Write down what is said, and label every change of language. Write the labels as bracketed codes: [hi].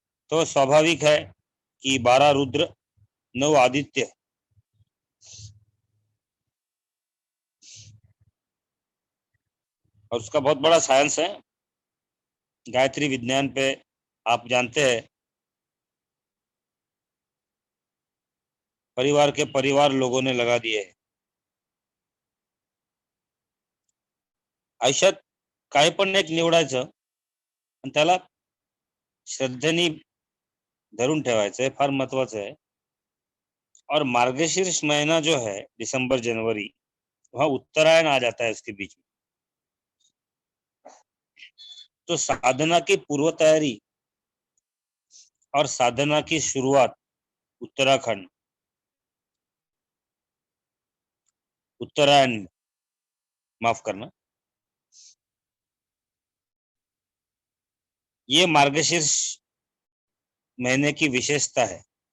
[hi] तो स्वाभाविक है कि 12 रुद्र 9 आदित्य, और उसका बहुत बड़ा साइंस है। गायत्री विज्ञान पे आप जानते हैं, परिवार के परिवार लोगों ने लगा दिए है। [mr] आयुष्यात काही पण एक निवडायचं आणि त्याला श्रद्धेने धरून ठेवायचं, हे फार महत्वाचं आहे। [hi] और मार्गशीर्ष महीना जो है दिसंबर जनवरी, वहां उत्तरायण आ जाता है उसके बीच में। तो साधना की पूर्व तैयारी और साधना की शुरुआत उत्तराखंड उत्तरायण, माफ करना, ये मार्गशीर्ष महीने की विशेषता है।